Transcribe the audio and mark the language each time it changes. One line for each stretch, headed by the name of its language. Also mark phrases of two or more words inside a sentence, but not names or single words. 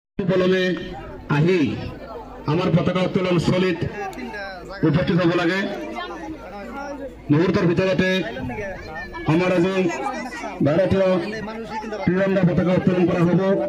Assamese: পলমে আহি আমার পতাকা উত্তোলন স্থলীত উপস্থিত হব লাগে। মুহূর্তের ভিতরতে আমার আজি ভারতীয় ত্রিরঙ্গা পতাকা উত্তোলন করা হব।